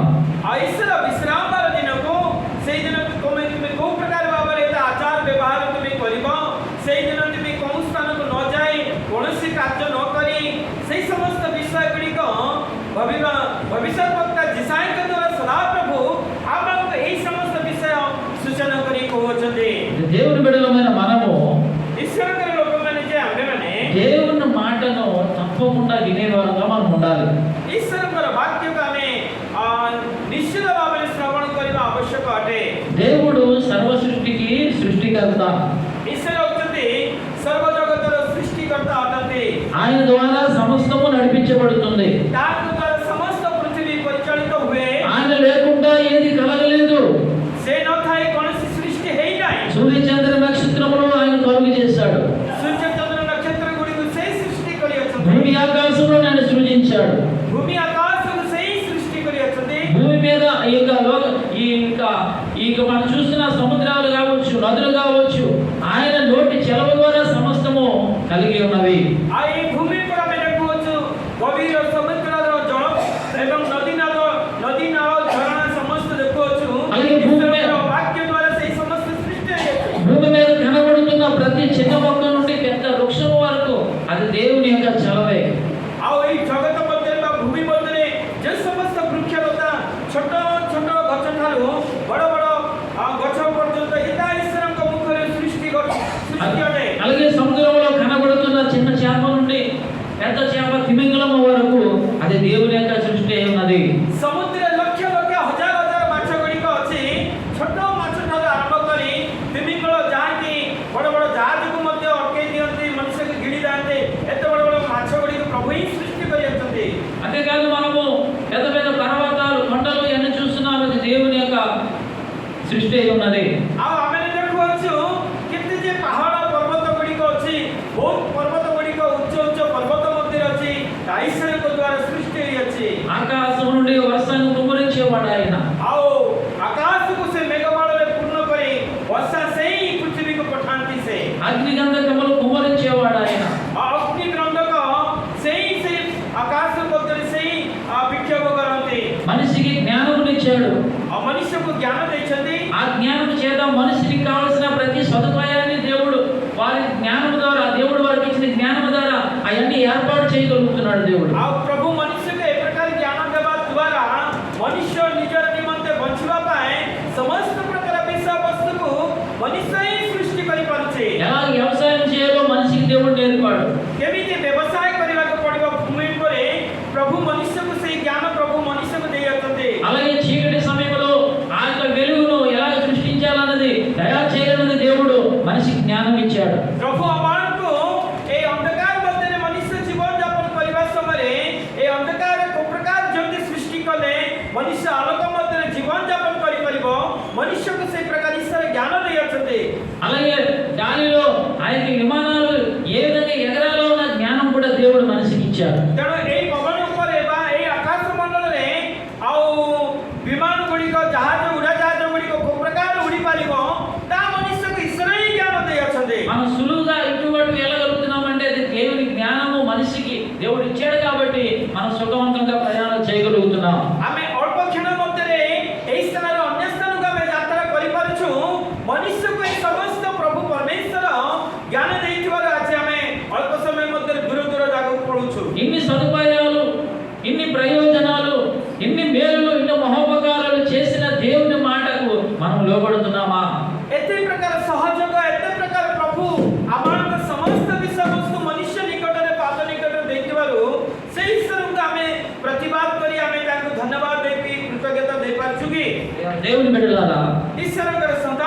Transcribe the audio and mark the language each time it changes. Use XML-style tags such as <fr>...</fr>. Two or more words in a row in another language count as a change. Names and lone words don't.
<or>ଆଉ ଈଶ୍ୱର ବିଶ୍ରାମବାର ଦିନକୁ ସେଇ ଦିନ ତୁମେ କୋଉ ପ୍ରକାର ଭାବରେ ତା ଆଚାର ବ୍ୟବହାର ତୁମେ କରିବ, ସେଇ ଦିନ ତୁମେ କୌଣସି ସ୍ଥାନକୁ ନ ଯାଇ କୌଣସି କାର୍ଯ୍ୟ ନ କରି ସେଇ ସମସ୍ତ ବିଷୟ ଗୁଡ଼ିକ ଭାବିବା। ଭବିଷ୍ୟତ ବକ୍ତା ଯିଶାୟଙ୍କ ଦ୍ୱାରା ସଦାପ୍ରଭୁ ଆମକୁ ଏଇ ସମସ୍ତ ବିଷୟ ସୂଚନା କରି କହୁଛନ୍ତି।</or> <te>దేవుని బిడ్డలమైన మనము</te> <or>ଈଶ୍ୱରଙ୍କର</or> <te>మాటను తప్పకుండా వినేవారుగా మనం ఉండాలి.</te> <or>ଈଶ୍ୱରଙ୍କର ବାକ୍ୟକୁ ଆମେ ନିଶ୍ଚିତ ଭାବରେ ଶ୍ରବଣ କରିବା ଆବଶ୍ୟକ ଅଟେ।</or> <te>దేవుడు సర్వ సృష్టికి సృష్టికర్త.</te> <or>ଈଶ୍ୱର ହେଉଛନ୍ତି ସର୍ବଜଗତର ସୃଷ୍ଟିକର୍ତ୍ତା ଅଟନ୍ତି।</or> <te>ఆయన ద్వారా సమస్తము నడిపించబడుతుంది.</te> <or>ତାଙ୍କ ଦ୍ୱାରା ସମସ୍ତ ପୃଥିବୀ ପରିଚାଳିତ ହୁଏ।</or> <te>ఆయన లేకుండా ఏది కలగలేదు.</te> <or>ସେ ନଥାଏ କୌଣସି ସୃଷ୍ଟି ହେଇନାହିଁ।</or> <te>సూర్య చంద్ర నక్షత్రములు ఆయన కలుగు చేశాడు.</te> <or>ସୂର୍ଯ୍ୟ ଚନ୍ଦ୍ର ନକ୍ଷତ୍ର ଗୁଡ଼ିକୁ ସେ ସୃଷ୍ଟି କରିଅଛନ୍ତି।</or> <te>భూమి ఆకాశములను ఆయన సృజించాడు.</te> <or>ଭୂମି ଆକାଶକୁ ସେଇ సృష్టి କରିଅଛନ୍ତି।</or> <te>భూమి మీద ఇక మనం చూస్తున్న సముద్రాలు కావచ్చు, నదులు కావచ్చు, ఆయన నోటి చెలవ ద్వారా సమస్తము కలిగి ఉన్నవి.</te> <or>ଆଉ ଏଇ ଭୂମି ଉପରେ ଆମେ ଦେଖୁଅଛୁ ଗଭୀର ସମୁଦ୍ରର ଜଳ ଏବଂ ନଦୀ ନାଳ ଝରଣା ସମସ୍ତ ଦେଖୁଅଛୁ।</or> <te>అలాగే భూమి మీద</te> <or>ଈଶ୍ୱରଙ୍କର ବାକ୍ୟ ଦ୍ୱାରା ସେଇ ସମସ୍ତ ସୃଷ୍ଟି ହୋଇଅଛି।</or> <te>భూమి మీద కనబడుతున్న ప్రతి చిన్న మొక్క నుండి పెద్ద వృక్షం వరకు అది దేవుని యొక్క చలవే.</te> <or>ଆଉ ଏଇ ଜଗତ ମଧ୍ୟରେ ବା ଭୂମି ମଧ୍ୟରେ ଯେ ସମସ୍ତ ବୃକ୍ଷଲତା ଛୋଟ ଛୋଟ ଗଛ ଠାରୁ ବଡ଼ ବଡ଼ ଗଛ ପର୍ଯ୍ୟନ୍ତ ଏଇଟା ଈଶ୍ୱରଙ୍କ ମୁଖରେ ସୃଷ୍ଟି ଅଟେ।</or> <te>అలాగే సముద్రంలో కనబడుతున్న చిన్న చేప నుండి పెద్ద చేప తిమింగలం వరకు అది దేవుని యొక్క సృష్టి అయి ఉన్నది.</te> <or>ସମୁଦ୍ରରେ ଲକ୍ଷ ଲକ୍ଷ ହଜାର ହଜାର ମାଛ ଗୁଡ଼ିକ ଅଛି। ଛୋଟ ମାଛ ଠାରୁ ଆରମ୍ଭ କରି ତିମିଙ୍ଗଳ ଯାହାକି ବଡ଼ ବଡ଼ ଜାହାଜକୁ ମଧ୍ୟ ଅଟକେଇ ଦିଅନ୍ତି, ମଣିଷକୁ ଗିଳି ଯାଆନ୍ତି, ଏତେ ବଡ଼ ବଡ଼ ମାଛ ଗୁଡ଼ିକୁ ପ୍ରଭୁ ହିଁ ସୃଷ୍ଟି କରିଅଛନ୍ତି।</or> <te>అంతేకాదు మనము పెద్ద పెద్ద పర్వతాలు, కొండలు ఇవన్నీ చూస్తున్నాం, అది దేవుని యొక్క సృష్టి అయి ఉన్నది.</te> <or>ଆଉ ଆମେ ଦେଖୁଅଛୁ କେତେ ଯେ ପାହାଡ଼ ପର୍ବତ ଗୁଡ଼ିକ ଅଛି, ବହୁତ ପର୍ବତ ଗୁଡ଼ିକ ଉଚ୍ଚ ଉଚ୍ଚ ପର୍ବତ ମଧ୍ୟରେ ଅଛି, ଈଶ୍ୱରଙ୍କ ଦ୍ୱାରା ସୃଷ୍ଟି ହୋଇଅଛି।</or> <te>ఆకాశం నుండి వర్షాన్ని కుమ్మరించేవాడు ఆయన.</te> <or>ଆଉ ଆକାଶକୁ ସେ ମେଘମାଳରେ ପୂର୍ଣ୍ଣ କରି ବର୍ଷା ସେଇ ପୃଥିବୀକୁ ପଠାନ୍ତି ସେ।</or> <te>అగ్ని గంధకములు కుమ్మరించేవాడు ఆయన.</te> <or>ଅଗ୍ନି ଗଣ୍ଡକ ସେଇ ଆକାଶ ମଧ୍ୟରେ ସେଇ ବିକ୍ଷୋଭ କରନ୍ତି।</or> <te>మనిషికి జ్ఞానమునిచ్చాడు.</te> <or>ଆଉ ମନୁଷ୍ୟକୁ ଜ୍ଞାନ ଦେଇଛନ୍ତି।</or> <te>ఆ జ్ఞానం చేత మనిషికి కావలసిన ప్రతి సదుపాయాన్ని దేవుడు వారి జ్ఞానం ద్వారా, దేవుడు వారికి ఇచ్చిన జ్ఞానం ద్వారా అవన్నీ ఏర్పాటు చేయగలుగుతున్నాడు దేవుడు.</te> <or>ଆଉ ପ୍ରଭୁ ମନୁଷ୍ୟକୁ ଏ ପ୍ରକାର ଜ୍ଞାନ ଦେବା ଦ୍ୱାରା ମନୁଷ୍ୟ ନିଜର ନିମନ୍ତେ ବଞ୍ଚିବା ପାଇଁ ସମସ୍ତ ପ୍ରକାର ବିଷୟବସ୍ତୁକୁ ମନୁଷ୍ୟ ହିଁ ସୃଷ୍ଟି କରିପାରୁଛି।</or> <te>ఎలా వ్యవసాయం చేయాలో మనిషికి దేవుడు నేర్పాడు.</te> <or>କେମିତି ବ୍ୟବସାୟ କରିବାକୁ ପଡ଼ିବ ଭୂମି ଉପରେ ପ୍ରଭୁ ମନୁଷ୍ୟକୁ ସେଇ ଜ୍ଞାନ ପ୍ରଭୁ ମନୁଷ୍ୟକୁ ଦେଇଅଛନ୍ତି।</or> <te>అలాగే చీకటి సమయంలో ఆ యొక్క వెలుగును ఎలా సృష్టించాలన్నది తయారు చేయాలన్నది దేవుడు మనిషికి జ్ఞానం ఇచ్చాడు.</te> <or>ପ୍ରଭୁ ଆମମାନଙ୍କୁ ଏଇ ଅନ୍ଧକାର ମଧ୍ୟରେ ମନୁଷ୍ୟ ଜୀବନ ଯାପନ କରିବା ସମୟରେ ଏଇ ଅନ୍ଧକାର କୋଉ ପ୍ରକାର ଯେମିତି ସୃଷ୍ଟି କଲେ ମନୁଷ୍ୟ ଆଲୋକ ମଧ୍ୟରେ ଜୀବନ ଯାପନ କରିପାରିବ, ମନୁଷ୍ୟକୁ ସେଇ ପ୍ରକାର ଈଶ୍ୱର ଜ୍ଞାନ ଦେଇଅଛନ୍ତି।</or> <te>అలాగే గాలిలో ఆ యొక్క విమానాలు ఏ విధంగా ఎగరాలో ఉన్న జ్ఞానం కూడా దేవుడు మనిషికి ఇచ్చాడు.</te> <or>ତେଣୁ ଏଇ ପବନ ଉପରେ ବା ଏଇ ଆକାଶ ମଣ୍ଡଳରେ ଆଉ ବିମାନ ଗୁଡ଼ିକ ଉଡ଼ାଜାହାଜ ଗୁଡ଼ିକ କୋଉ ପ୍ରକାର ଉଡ଼ି ପାରିବ ତା ମନୁଷ୍ୟକୁ ଈଶ୍ୱର ହିଁ ଜ୍ଞାନ ଦେଇଅଛନ୍ତି।</or> <te>మనం సులువుగా ఇటువంటి వెళ్ళగలుగుతున్నామంటే అది దేవుని జ్ఞానము మనిషికి దేవుడు ఇచ్చాడు కాబట్టి మనం సుఖవంతంగా ప్రయాణం చేయగలుగుతున్నాం.</te> <or>ଆମେ ଅଳ୍ପ କ୍ଷଣ ମଧ୍ୟରେ ଏଇ ସ୍ଥାନରୁ ଅନ୍ୟ ସ୍ଥାନକୁ ଆମେ ଯାତ୍ରା କରିପାରୁଛୁ। ମନୁଷ୍ୟକୁ ଏଇ ସମସ୍ତ ପ୍ରଭୁ ପରମେଶ୍ୱର ଜ୍ଞାନ ଦେଇଥିବାରୁ ଆଜି ଆମେ ଅଳ୍ପ ସମୟ ମଧ୍ୟରେ ଦୂର ଦୂର ଜାଗାକୁ ପଳଉଛୁ।</or> <te>ఇన్ని సదుపాయాలు, ఇన్ని ప్రయోజనాలు, ఇన్ని మేలులు, ఇన్ని మహోపకారాలు చేసిన దేవుని మాటకు మనం లోబడుతున్నామా?</te> <or>ଏତେ ପ୍ରକାର ସହଯୋଗ, ଏତେ ପ୍ରକାର ପ୍ରଭୁ ଆମମାନଙ୍କ ସମସ୍ତ ବିଷୟବସ୍ତୁ ମନୁଷ୍ୟ ନିକଟରେ ପାଦ ନିକଟରେ ଦେଇଥିବାରୁ ସେଇ ଈଶ୍ୱରଙ୍କୁ ଆମେ ପ୍ରତିବାଦ କରି ଆମେ ତାଙ୍କୁ ଧନ୍ୟବାଦ ଦେଇକି କୃତଜ୍ଞତା ଦେଇପାରୁଛୁ କି?</or> <te>దేవుని బిడ్డలారా,</te> <or>ଈଶ୍ୱରଙ୍କର</or> <te>ఈ</te> <or>ସନ୍ତାନ</or>